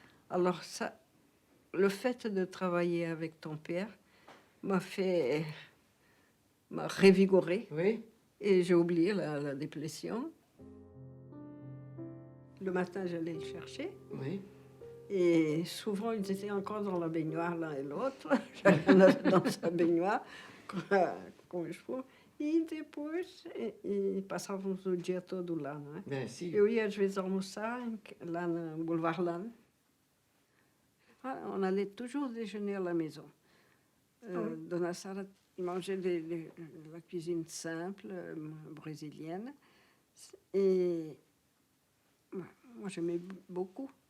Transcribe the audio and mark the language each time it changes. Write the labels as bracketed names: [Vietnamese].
[French] Alors ça, le fait de travailler avec ton père m'a révigoré. Oui. Et j'ai oublié la dépression. Le matin, j'allais le chercher. Oui. Et souvent, ils étaient encore dans la baignoire, l'un et l'autre. J'allais dans sa baignoire. [Portuguese] Com esposo, e depois passávamos o dia todo lá, não é? Eu ia às vezes almoçar lá no Boulevard Lannes. [French] On allait toujours déjeuner à la maison. Dona Sara mangeait de la cuisine simple, brésilienne. Et moi, j'aimais beaucoup.